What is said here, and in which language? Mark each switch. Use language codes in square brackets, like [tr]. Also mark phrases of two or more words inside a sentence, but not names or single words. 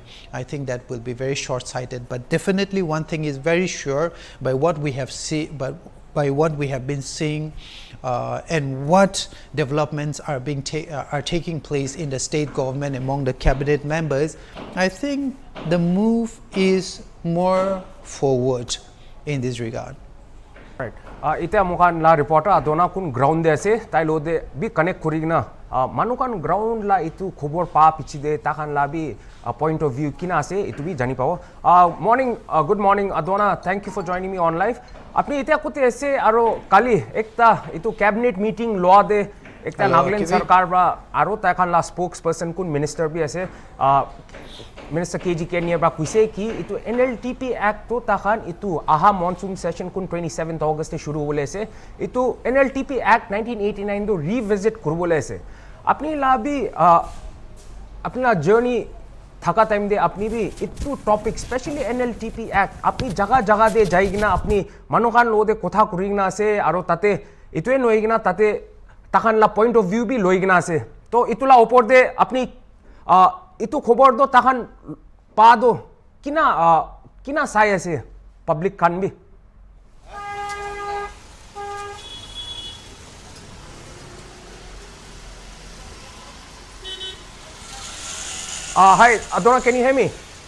[en] I think that will be very short-sighted, but definitely one thing is very sure by what we have been seeing and what developments are taking place in the state government among the cabinet members. I think the move is more forward in this regard. Right. [nag] Ita mukan la reporter adona kun ground de ase tai lo de bi connect kurigna manukan ground la itu khobor pa pichi de takan la bi [en] point of view [nag] kina ase itu bi jani pao. [en] Morning, good morning adona, thank you for joining me on live. [nag] Apni ita kote ase aro kali ekta itu [en] cabinet meeting [nag] law de ekta Nagaland sarkar ba aro takan la spokesperson kun minister bi ase Minister KG Kenya bra kuise ki itu NLTP Act to takan itu aha [en] monsoon session [nag] kun 27th August te shuru hole se itu NLTP Act 1989 do revisit kurbole se apni labi apna journey thaka time de apni bi itu topic especially NLTP Act apni jaga de jaigna apni manokan lo de kotha kurigna ase aro tate itue noigna tate takan la [en] point of view [nag] bi loigna ase to itula opor de apni itu khobor do takan pa do kina sai ase public kan bi hi Adona, [en] can you hear me?